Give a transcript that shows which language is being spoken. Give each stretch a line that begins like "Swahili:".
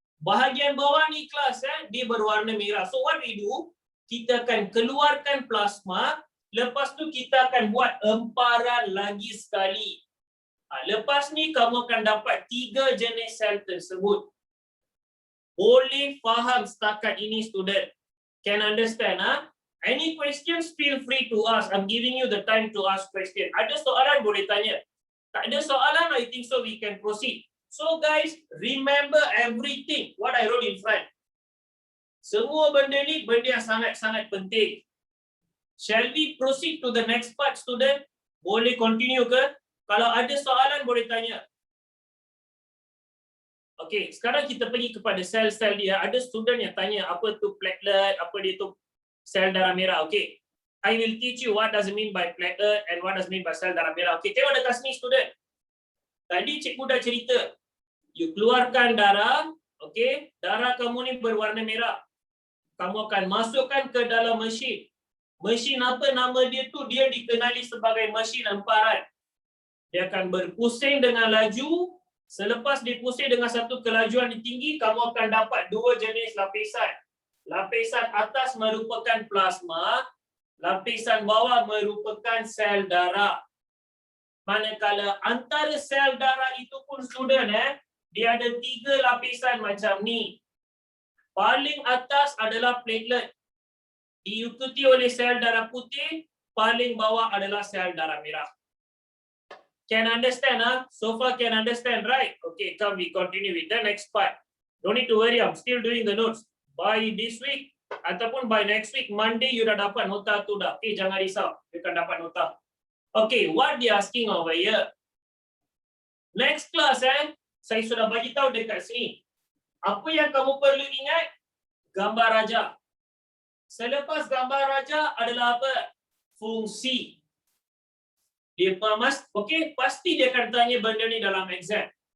Malay: Bahagian bawah ni kelas, dia berwarna merah.
English: So what we do,
Malay: kita akan keluarkan plasma, lepas tu kita akan buat emparan lagi sekali. Lepas ni kamu akan dapat 3 jenis sel tersebut. Boleh faham setakat ini, student?
English: Can understand? Any questions, feel free to ask. I'm giving you the time to ask question.
Malay: Ada soalan boleh tanya. Tak ada soalan,
English: I think so we can proceed. So guys, remember everything what I wrote in front.
Malay: Semua benda ni benda yang sangat-sangat penting.
English: Shall we proceed to the next part,
Malay: student? Boleh continue ke? Kalau ada soalan boleh tanya. Okey, sekarang kita pergi kepada sel-sel dia. Ada student yang tanya apa tu platelet, apa dia tu sel darah merah. Okey.
English: I will teach you what does it mean by platelet and what does it mean by sel darah merah.
Malay: Okey, tengok dekat sini student. Tadi cikgu dah cerita. You keluarkan darah, okey? Darah kamu ni berwarna merah. Kamu akan masukkan ke dalam mesin. Mesin apa nama dia tu? Dia dikenali sebagai mesin emparan. Dia akan berpusing dengan laju. Selepas dipusing dengan satu kelajuan yang tinggi, kamu akan dapat 2 jenis lapisan. Lapisan atas merupakan plasma, lapisan bawah merupakan sel darah. Manakala antara sel darah itu pun student, dia ada 3 lapisan macam ni. Paling atas adalah platelet. Diikuti oleh sel darah putih, paling bawah adalah sel darah merah.
English: Can understand, So far can understand, right? Okay, come we continue with the next part. Don't need to worry, I'm still doing the notes. By this week, ataupun by next week, Monday,
Malay: you dah dapat nota tu dah. Okay, jangan risau. You akan dapat nota.
English: Okay, what they asking over here?
Malay: Next class, saya sudah bagi tahu dekat sini. Apa yang kamu perlu ingat? Gambar raja. Selepas gambar raja adalah apa? fungsi. Dia mas, okey, pasti dia akan tanya benda ni dalam exam.